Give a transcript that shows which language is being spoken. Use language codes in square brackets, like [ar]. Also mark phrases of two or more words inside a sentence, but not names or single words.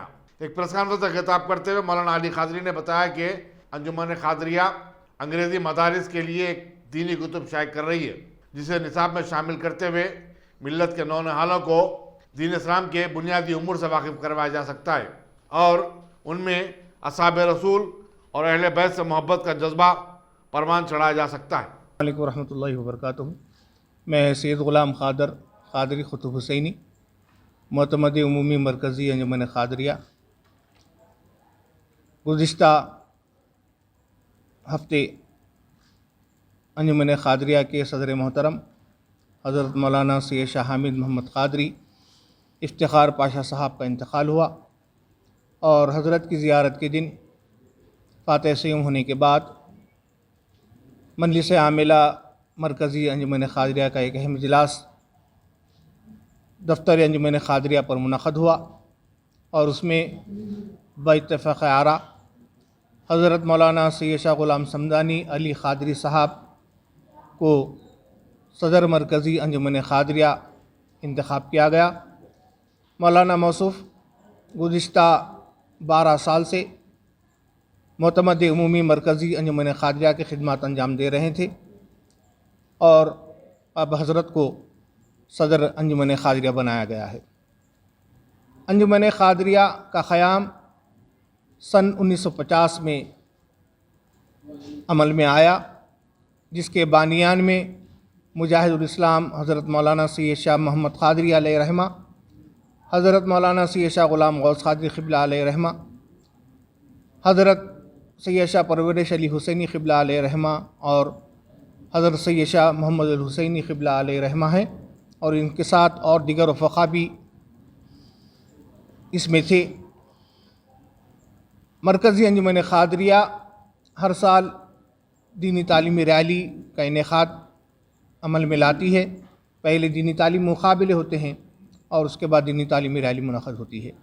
[ur] ایک [en] press conference [ur] سے خطاب کرتے ہوئے مولانا علی قادری نے بتایا کہ انجمن قادریہ انگریزی مدارس کے لیے ایک دینی کتب شائع کر رہی ہے، جسے نصاب میں شامل کرتے ہوئے ملت کے نونہالوں کو دین اسلام کے بنیادی امور سے واقف کروایا جا سکتا ہے اور ان میں اصحاب رسول اور اہل بیت سے محبت کا جذبہ پروان چڑھایا جا سکتا ہے. [ar] السلام عليكم رحمة الله و بركاته. [ur] میں سید غلام قادری خطب حسینی، معتمد عمومی مرکزی انجمن قادریہ, گزشتہ ہفتے انجمن قادریہ کے صدر محترم حضرت مولانا سید شاہ حامد محمد قادری افتخار پاشا صاحب کا انتقال ہوا اور حضرت کی زیارت کے دن فاتحہ سیوم ہونے کے بعد مجلس عاملہ مرکزی انجمن قادریہ کا ایک اہم اجلاس دفتر انجمن قادریہ پر منعقد ہوا اور اس میں باتفاق آرا حضرت مولانا سید شاہ غلام صمدانی علی قادری صاحب کو صدر مرکزی انجمن قادریہ انتخاب کیا گیا. مولانا موصوف گزشتہ 12 سال سے معتمد عمومی مرکزی انجمن قادریہ کی خدمت انجام دے رہے تھے اور اب حضرت کو صدر انجمن قادریہ بنایا گیا ہے. انجمن قادریہ کا قیام سن 1950 میں عمل میں آیا، جس کے بانیان میں مجاہد الاسلام حضرت مولانا سید شاہ محمد قادری علیہ رحمہ, حضرت مولانا سید شاہ غلام غوث قادری قبلہ علیہ رحمہ، حضرت سید شاہ پرورش علی حسینی قبلہ علیہ رحمہ اور حضرت سید شاہ محمد الحسینی قبلہ علیہ رحمہ ہیں، اور ان کے ساتھ اور دیگر رفقا بھی اس میں تھے. مرکزی انجمن قادریہ ہر سال دینی تعلیمی ریلی کا انعقاد عمل میں لاتی ہے. پہلے دینی تعلیمی مقابلے ہوتے ہیں اور اس کے بعد دینی تعلیمی ریلی منعقد ہوتی ہے.